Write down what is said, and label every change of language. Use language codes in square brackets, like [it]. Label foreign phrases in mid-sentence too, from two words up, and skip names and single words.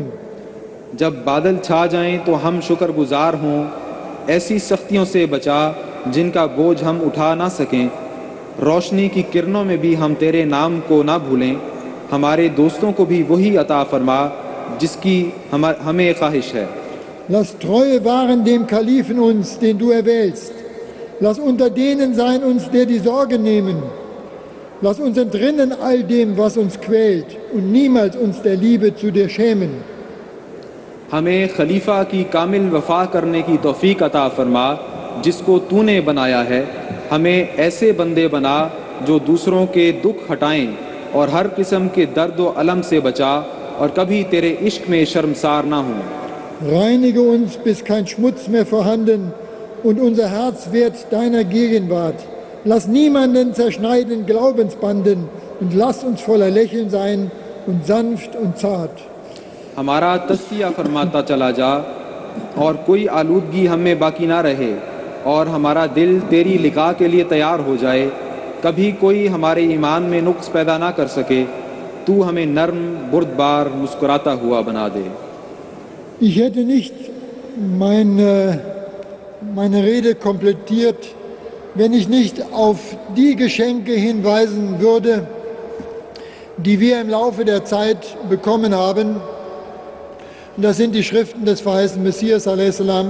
[ur] جب بادل چھا جائیں تو ہم شکرگزار ہوں، ایسی سختیوں سے بچا جن کا بوجھ ہم اٹھا نہ سکیں. روشنی کی کرنوں میں بھی ہم تیرے نام کو نہ بھولیں. ہمارے دوستوں کو بھی وہی عطا فرما جس کی ہمیں خواہش ہے. [de] Lass Treue wahren dem Kalifen uns, den du erwählst. Lass unter denen sein uns, der die Sorge nehmen. Lass uns entrinnen all dem, was uns quält, und niemals uns der Liebe zu dir schämen. [ur] ہمیں خلیفہ کی کامل وفا کرنے کی توفیق عطا فرما جس کو تو نے بنایا ہے. ہمیں ایسے بندے بنا جو دوسروں کے دکھ ہٹائیں اور ہر قسم کے درد و الم سے بچا اور کبھی تیرے عشق میں شرمسار نہ ہوں. [de] Reinige uns, bis kein Schmutz mehr vorhanden und unser Herz wert deiner Gegenwart. Lass niemanden zerschneiden Glaubensbanden und lass uns voller Lächeln sein und sanft und zart. [ur] ہمارا تزکیہ فرماتا چلا جا اور کوئی آلودگی ہمیں باقی نہ رہے اور ہمارا دل تیری لقا کے لیے تیار ہو جائے. کبھی کوئی ہمارے ایمان میں نقص پیدا نہ کر سکے. تو ہمیں نرم بردبار مسکراتا ہوا بنا دے. [de] Ich hätte nicht meine Rede komplettiert, wenn ich nicht auf die Geschenke hinweisen würde, die wir im Laufe der Zeit bekommen haben. Und das sind die Schriften des verheißenen Messias a.s.